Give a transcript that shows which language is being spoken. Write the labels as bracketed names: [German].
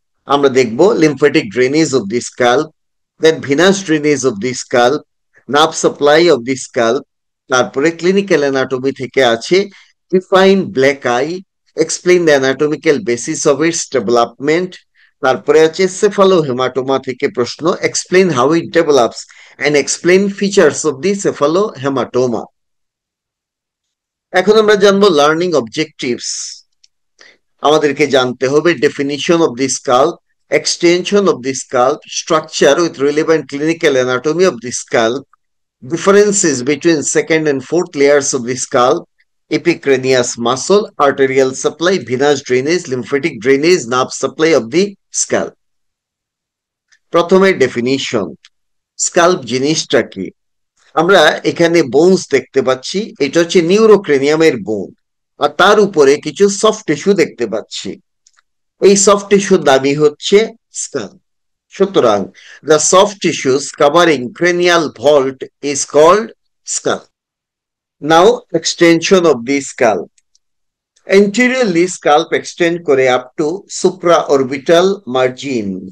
[Bangla] আমরা দেখব [English] Lymphatic drainage of the scalp, then venous drainage of the scalp, nerve supply of the scalp, তারপরে clinical anatomy থেকে আছে define black eye, explain the anatomical basis of its development. [Bangla] তারপরে আছে [English] Cephalohaematoma থেকে প্রশ্ন, explain how it develops and explain features of the cephalohaematoma. [Bangla] এখন আমরা জানবো লার্নিং অবজেক্টিভস। আমাদেরকে জানতে হবে [English] Definition of the scalp, extension of the scalp, structure with relevant clinical anatomy of the scalp, differences between second and fourth layers of the scalp, epicranius muscle, arterial supply, venous drainage, lymphatic drainage, nerve supply of the scalp. [Bangla] প্রথমে definition, SCALP জিনিসটা কি? আমরা এখানে bones দেখতে পাচ্ছি, এটা হচ্ছে নিউরোক্রেনিয়ামের বোন, আর তার উপরে কিছু সফট টিস্যু দেখতে পাচ্ছি। এই সফট টিস্যুর দাবি হচ্ছে স্কাল্প। [English] সুতরাং the soft tissues covering cranial vault is called skull. Now extension of the scalp. Anteriorly scalp extend করে up to supraorbital margin.